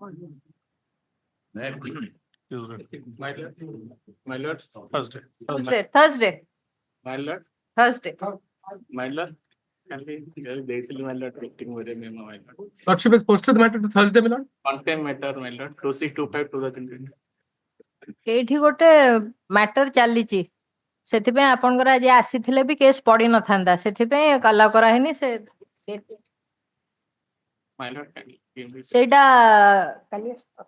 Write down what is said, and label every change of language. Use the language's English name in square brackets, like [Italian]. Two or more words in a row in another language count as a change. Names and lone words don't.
[English] Tuesday. My lord. Thursday. Thursday. My lord. Thursday. My lord. Lordship has posted the matter to Thursday, my lord. Content matter, my lord. 2625 2020. [Odia] ଏଇଠି ଗୋଟେ ମ୍ୟାଟର ଚାଲିଛି ସେଥିପାଇଁ ଆପଣଙ୍କର ଆଜି ଆସିଥିଲେ ବି କେସ୍ ପଡି ନଥାନ୍ତା ସେଥିପାଇଁ କଲା କରାହେଇନି ସେ [English] My lord, can you give me [Odia] ସେଇଟା କାଲି